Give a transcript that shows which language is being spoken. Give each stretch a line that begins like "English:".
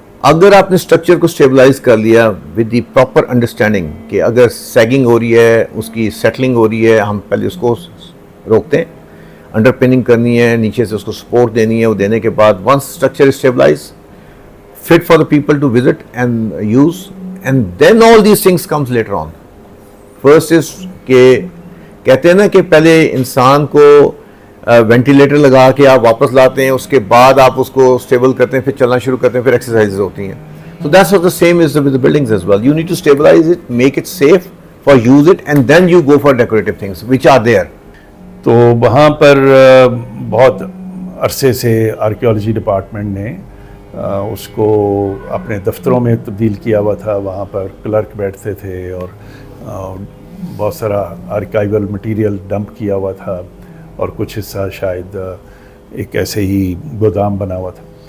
Urdu: اگر آپ نے اسٹرکچر کو اسٹیبلائز کر لیا
English: with the proper understanding
Urdu: کہ اگر سیگنگ ہو رہی ہے, اس کی سیٹلنگ ہو رہی ہے, ہم پہلے اس کو روکتے ہیں, انڈر پننگ کرنی ہے, نیچے سے اس کو سپورٹ دینی ہے, وہ دینے کے بعد
English: once structure is stabilized, fit for the people to visit and use, and then all these things comes later on. First is
Urdu: کہ کہتے ہیں نا کہ پہلے انسان کو وینٹیلیٹر لگا کے آپ واپس لاتے ہیں, اس کے بعد آپ اس کو اسٹیبل کرتے ہیں, پھر چلنا شروع کرتے ہیں, پھر ایکسرسائزز ہوتی ہیں.
English: So that's what the same is with the buildings as well. You need to stabilize it, make it safe for use it, and then you go for decorative things which are there.
Urdu: تو وہاں پر بہت عرصے سے archaeology department نے اس کو اپنے دفتروں میں تبدیل کیا ہوا تھا. وہاں پر کلرک بیٹھتے تھے, اور بہت سارا آرکائیول مٹیریل ڈمپ کیا ہوا تھا, اور کچھ حصہ شاید ایک ایسے ہی گودام بنا ہوا تھا.